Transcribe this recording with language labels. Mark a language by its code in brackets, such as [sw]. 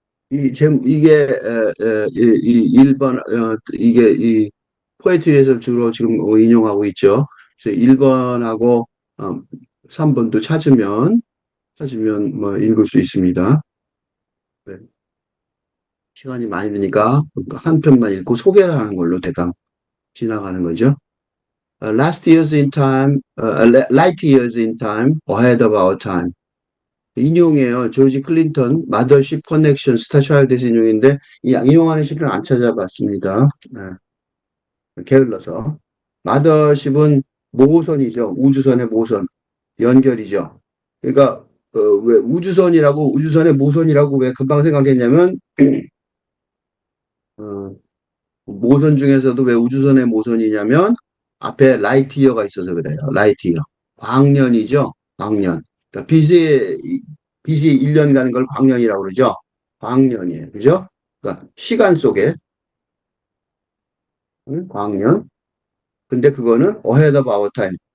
[ko] 이 1번 이게 이 포에트리에서 주로 지금 인용하고 있죠. 그래서 1번하고 3번도 찾으면 뭐 읽을 수 있습니다. 네. 시간이 많이 드니까 한 편만 읽고 소개를 하는 걸로 대강 지나가는 거죠. [en] Last years in time, light years in time, ahead of our time. [ko] 인용이에요. 조지 클린턴, 마더십 커넥션, 스타차일드에서 인용인데, 이 인용하는 시를 안 찾아봤습니다. 네, 게을러서. 마더십은 모선이죠. 우주선의 모선. 연결이죠. 그러니까, 왜 우주선의 모선이라고 왜 금방 생각했냐면, 어, 모선 중에서도 왜 우주선의 모선이냐면 앞에 라이트이어가 있어서 그래요. 라이트이어. 광년이죠. 광년. 그러니까 빛이 1년 가는 걸 광년이라고 그러죠. 광년이에요. 그죠? 그러니까 시간 속에 광년. 근데 그거는 [en] ahead of our time.